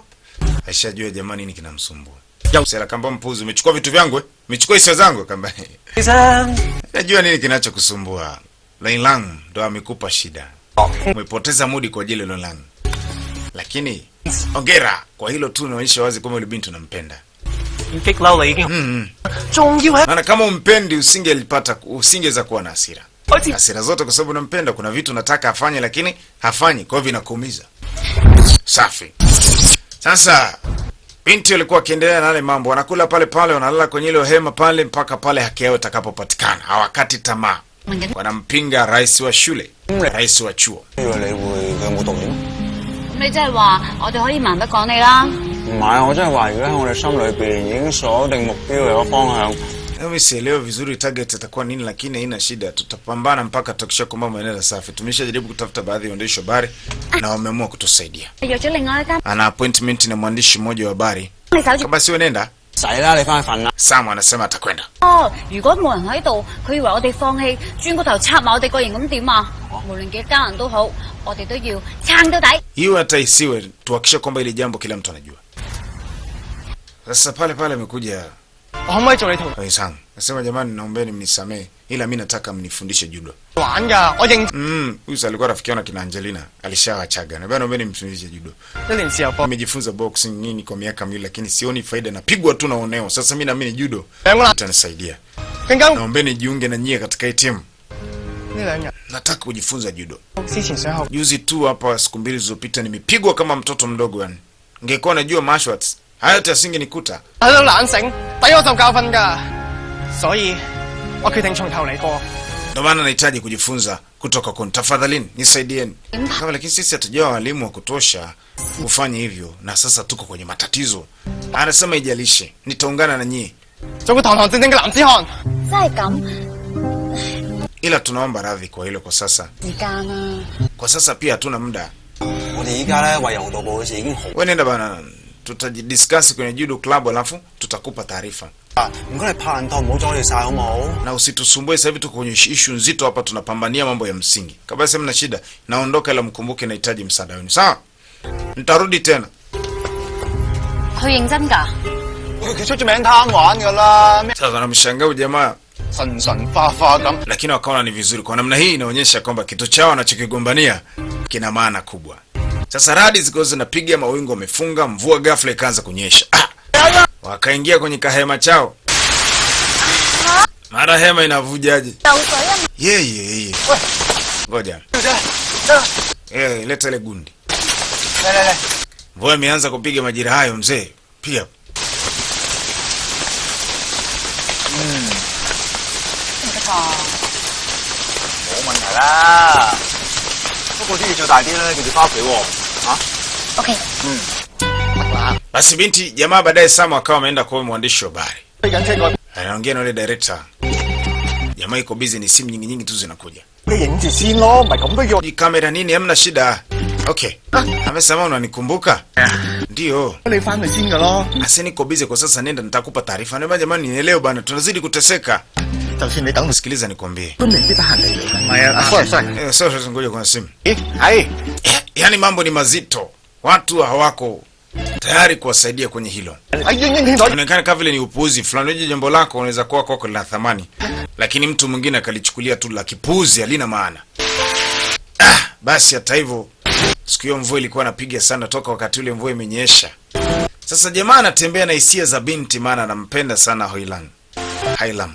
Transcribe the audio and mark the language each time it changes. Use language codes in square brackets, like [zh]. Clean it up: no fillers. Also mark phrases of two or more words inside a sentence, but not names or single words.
[sw] Aishajua jamani nini kinamsumbua. Sasa kamba mpuzi umechukua vitu vyangu umechukua hisia zangu kamba. Najua nini kinachokusumbua. Lang ndo amekupa shida. Umepoteza mudi kwa ajili ya Lang. Lakini ongera kwa hilo tu, unaonyesha wazi kwamba yule binti unampenda. [yue] 要激嬲你已經，仲要係 [sw] Maana kama umpendi usingeweza kuwa na hasira. Hasira zote kwa sababu unampenda, kuna vitu unataka afanye lakini hafanyi, kwa hivyo vinakuumiza. Safi. Sasa binti alikuwa akiendelea na yale mambo, wanakula pale pale, wanalala kwenye ile hema pale mpaka pale haki yao itakapopatikana. Hawakati tamaa. Wanampinga rais wa shule, rais wa chuo. [yue] 你會佢有冇讀點？你即係話我哋可以盲得講你啦？唔係，我真係話而家喺我哋心裏邊已經鎖定目標有個方向。 [sw] Mimi sielewi vizuri target itakuwa nini, lakini haina shida. Tutapambana mpaka tukisha kwamba maeneo safi. Tumeshajaribu kutafuta baadhi ya waandishi wa habari na wameamua kutusaidia. [yue] 約咗另外一間。 [sw] Ana appointment na mwandishi mmoja wa habari. [yue] 你守住。 [sw] Basi wewe nenda. [yue] 使啦，你翻去瞓啦。 [sw] Sam anasema atakwenda. [yue] 哦，如果冇人喺度，佢以為我哋放棄，轉個頭插埋我哋個營咁點啊？無論幾家人都好，我哋都要撐到底。 [sw] Hiyo hata isiwe, tuhakikishe kwamba ile jambo kila mtu anajua. Sasa pale pale amekuja [yue] 我可唔可以做你同 [sw] Sam. Nasema jamani, naombeni mnisamee, ila mimi nataka mnifundishe judo. [yue] 玩㗎？我認 [sw] Huyu alikuwa rafiki yangu na kina Angelina, alishawachaga. Na bwana, naombeni mnifundishe judo. [yue] 一年時候幫 [sw] Nimejifunza boxing nini kwa miaka miwili, lakini sioni faida, napigwa tu na oneo. Sasa mimi naamini judo [yue] 兩個啦， [sw] itanisaidia. [yue] 更加 [sw] Naombeni jiunge na nyie katika hii timu. [yue] 呢兩日 [sw] Nataka kujifunza judo. [yue] 之前想學 [sw] Juzi tu hapa siku mbili zilizopita nimepigwa kama mtoto mdogo yani. Ningekuwa najua [en] martial arts, [sw] haya yote asingenikuta. [yue] 喺度懶醒，抵我受教訓㗎，所以我決定從頭嚟過。 [sw] Ndio maana nahitaji kujifunza kutoka kwenu. Tafadhalini nisaidieni. Kama lakini sisi hatujawa walimu wa kutosha kufanya hivyo, na sasa tuko kwenye matatizo. Anasema ijalishe, nitaungana na nyie. [yue] 做個堂堂正正嘅男子漢。真係咁 [sw] Ila tunaomba radhi kwa hilo kwa sasa. [yue] 時間啦。 [sw] Kwa sasa pia hatuna muda. [yue] 我哋依家咧為柔道部嘅事已經好。 [sw] Wewe nenda bana, tutajidiscuss kwenye [en] judo club [sw] alafu tutakupa taarifa. [yue] 唔該你拍人檔唔好阻你晒好冇？ [sw] Na usitusumbue sasa hivi tuko kwenye issue nzito hapa, tunapambania mambo ya msingi. Kabla mna shida, naondoka ila mkumbuke nahitaji msaada wenu. Sawa? Nitarudi tena. [yue] 佢認真㗎？佢出咗名貪玩㗎啦，咩 [sw] Sasa namshangaa jamaa, [yue] 神神化化咁。 [sw] lakini wakaona ni vizuri. Kwa namna hii inaonyesha kwamba kitu chao wanachokigombania kina maana kubwa. Sasa radi ziko zinapiga, mawingu wamefunga, mvua ghafla ikaanza kunyesha. Wakaingia kwenye kahema chao. Mara hema inavujaje? [yue] 流水啊！ [sw] Yeye. Ngoja. Leta ile gundi. [yue] 嚟， [sw] Mvua imeanza kupiga majira hayo mzee. Pia [yue] 唔得啩？冇問題啦。不過啲嘢做大啲咧，記住翻屋企喎。嚇 OK。 [sw] basi binti jamaa baadaye Sam akawa ameenda kwa mwandishi wa habari. [yue] 飛緊車過， [sw] Anaongea na yule director. Jamaa iko busy, ni simu nyingi nyingi tu zinakuja. [yue] 你影住先咯，唔係咁都要。 [sw] Hii kamera nini, hamna shida. Okay. Amesema unanikumbuka? Ndio. [yue] 你翻去先㗎咯。 [sw] Asa niko busy kwa sasa, nenda nitakupa taarifa. Naomba jamani nielewe bana, tunazidi kuteseka. [yue] 就算你等， [sw] Sikiliza nikwambie. [yue] 都未必得閒嚟你㗎。唔係啊，sorry。 [sw] Sasa ngoja kwa simu. [yue] 係。 [sw] Yaani mambo ni mazito. Watu hawako tayari kuwasaidia kwenye hilo. [yue] 係應應清楚。 [sw] Inaonekana kama vile ni upuuzi fulani. Unajua jambo lako unaweza kuwa kwako lina thamani, lakini mtu mwingine akalichukulia tu la kipuuzi, halina maana. Basi hata hivyo siku hiyo mvua ilikuwa inapiga sana toka wakati ule mvua imenyesha. Sasa jamaa anatembea na hisia za binti, maana anampenda sana Hailam.